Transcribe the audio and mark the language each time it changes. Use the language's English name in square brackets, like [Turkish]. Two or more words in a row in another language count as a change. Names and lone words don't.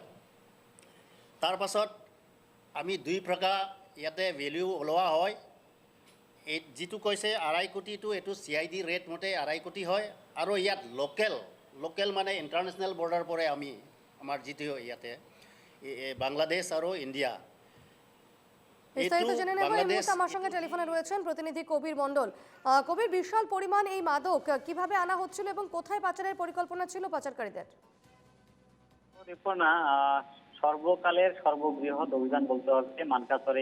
[Assamese] তাৰ পাছত আমি 2 প্ৰকাৰ ইয়াতে ভেলিউ ওলোৱা হয়। এই যিটো কৈছে 2.5 কোটিটো এইটো [English] CID rate [Assamese] মতে 2.5 কোটি হয়। আৰু ইয়াত লোকেল মানে [English] international border [Assamese] পৰে আমাৰ যিটো ইয়াতে বাংলাদেশ আৰু ইন্ডিয়া। [Bangla] বিস্তারিত জেনে নেব। এই মুহূর্তে আমার সঙ্গে টেলিফোনে রয়েছেন প্রতিনিধি কবির মণ্ডল। কবির, বিশাল পরিমাণ এই মাদক কিভাবে আনা হচ্ছিল এবং কোথায় পাচারের পরিকল্পনা ছিল পাচারকারীদের? দেখো না, সর্বকালের সর্ববৃহৎ অভিযান বলতে হবে মানকাচরে।